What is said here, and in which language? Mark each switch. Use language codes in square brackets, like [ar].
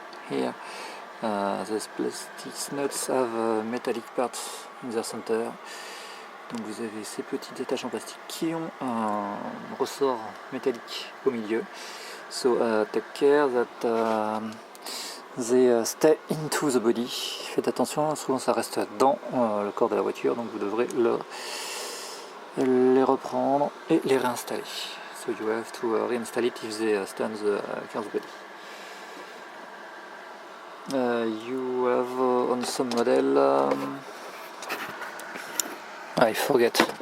[en] Here, these plastic nuts have metallic parts in their center. [fr] Donc vous avez ces petits attachants plastiques qui ont un ressort métallique au milieu. [en] So take care that they stay into the body. [fr] Faites attention, souvent ça reste dans le corps de la voiture, donc vous devrez les reprendre et les réinstaller. [en] So you have to reinstall it if they stay on the car's body. You have on some model I forget.